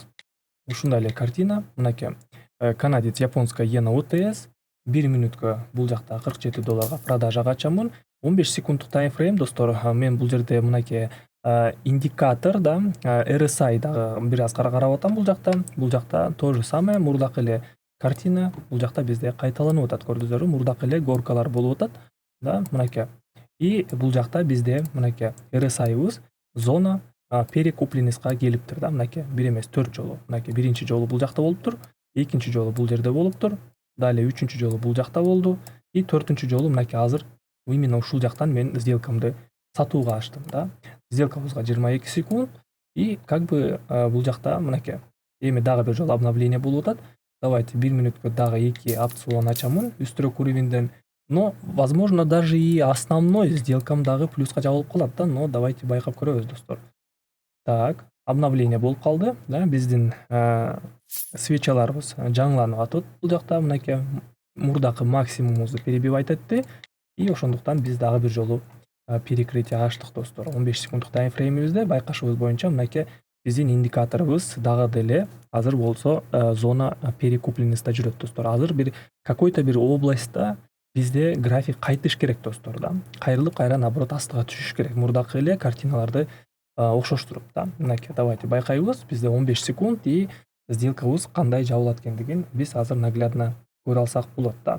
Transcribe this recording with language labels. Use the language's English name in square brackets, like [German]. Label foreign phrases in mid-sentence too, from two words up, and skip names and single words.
[Kyrgyz] Ушундай эле картина. Мынакей [Russian] канадец японская иена [Kyrgyz] OTS 1 мүнөткө бул жакта $47 продажага ачамын. 15 секунддук таймфрейм достор. Мен бул жерде мынакей индикатор да, RSI дагы бир аз карап атам бул жакта. Бул жакта [Russian] то же самое, [Kyrgyz] мурдакы эле картина бул жакта бизде кайталанып атат. Көрдүңүзбү? Мурдакы эле горкалар болуп атат да, мынакей. И бул жакта бизде мынакей RSI'быз [Russian] зона перекупленностька [Kyrgyz] келиптир да. Мынакей бир эмес 4 жолу. Мынакей биринчи жолу бул жакта болуптур, экинчи жолу бул жерде болуптур, далее үчүнчү жолу бул жакта болду, и төртүнчү жолу мынакей азыр именно ушул жактан мен сделкамды сатууга ачтым да. Сделкабызга 22 секунд, [Russian] и как бы [Kyrgyz] бул жакта мынакей эми дагы бир жолу обновление болуп атат. Давайте 1 мүнөткө дагы 2 опцион ачамын үстүрөк уровеньден. [Russian] Но возможно даже и основной сделкам [Kyrgyz] дагы плюска жабылып калат да, [Russian] но давайте [Kyrgyz] байкап көрөбүз достор. [Russian] Так, обновление [Kyrgyz] болуп калды да, биздин свечаларыбыз жаңыланып атат бул жакта. Мынакей мурдакы максимумубузду перебивать этти, и ошондуктан биз дагы бир жолу перекрытие ачтык достор. 15 секунддук таймфреймибизде байкашыбыз боюнча мынакей биздин индикаторубуз дагы деле азыр болсо [Russian] зона перекупленностьта [Kyrgyz] жүрөт достор. Азыр бир какой-то бир областьта бизде график кайтыш керек достор да. Кайрылып кайра наоборот астыга түшүш керек. Мурдакы эле картиналарды окшоштуруп да. Мынакей давайте байкайбыз. Бизде 15 секунд, и сделкабыз кандай жабылат экендигин биз азыр наглядно көрө алсак болот да.